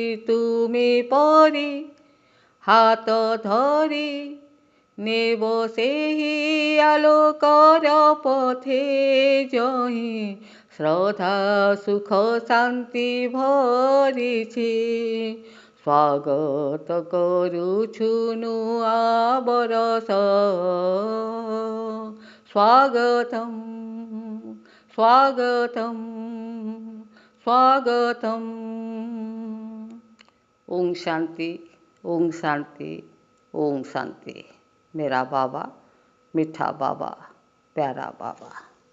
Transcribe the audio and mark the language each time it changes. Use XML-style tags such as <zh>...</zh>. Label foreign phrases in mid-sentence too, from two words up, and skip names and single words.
<or>ତୁମେ ପରି ହାତ ଧରି ନେବ ସେହି ଆଲୋକର ପଥେ ଯହିଁ ଶ୍ରଦ୍ଧା ସୁଖ ଶାନ୍ତି ଭରିଛି। ସ୍ୱାଗତ କରୁଛୁ ନୂଆ ବରଷ ସ୍ୱାଗତମ୍ ସ୍ୱାଗତମ୍।</or> <hi>स्वागतम। ओम शांति, ओम शांति, ओम शांति। मेरा बाबा, मीठा बाबा, प्यारा बाबा।</hi>